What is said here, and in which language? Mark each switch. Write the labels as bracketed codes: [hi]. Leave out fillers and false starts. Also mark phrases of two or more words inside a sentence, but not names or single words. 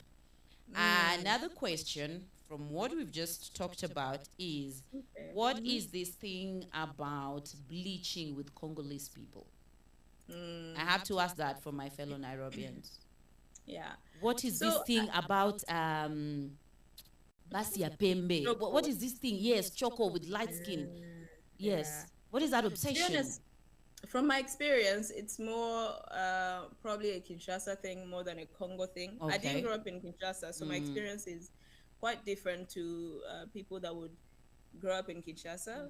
[en] Mm, Another question from what we've just talked about is, okay. what is this thing about bleaching with Congolese people? I Mm, have to ask that for my fellow Nairobians. yeah. What is this So, thing about [sw] basi ya pembe? [en] What Choco. is this thing? Yes, choco with light skin. Yeah. Yes. What is that To be obsession? honest, from my experience, it's more probably a Kinshasa thing more than a Congo thing. I didn't Okay. grow up in Kinshasa, so my Mm, experience is quite different to people that would grow up in Kinshasa.